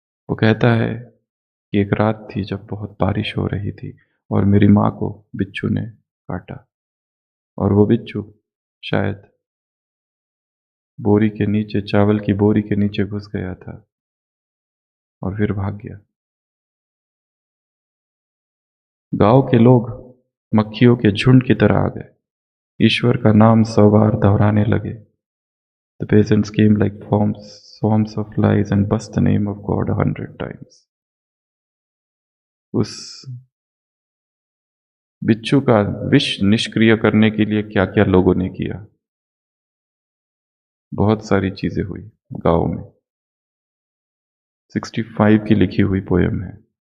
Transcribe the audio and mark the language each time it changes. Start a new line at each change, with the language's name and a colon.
Hindi: वो कहता है कि एक रात थी जब बहुत बारिश हो रही थी और मेरी माँ को बिच्छू ने काटा और वो बिच्छू शायद बोरी के नीचे, चावल की बोरी के नीचे घुस गया था और फिर भाग गया। गांव के लोग मक्खियों के झुंड की तरह आ गए, ईश्वर का नाम 100 बार दोहराने लगे।
English: The peasants came like swarms of flies and buzzed the name of God 100 times.
Hindi: उस बिच्छू का विष निष्क्रिय करने के लिए क्या क्या लोगों ने किया, बहुत सारी चीजें हुई गांव में। 65 की लिखी हुई पोयम है।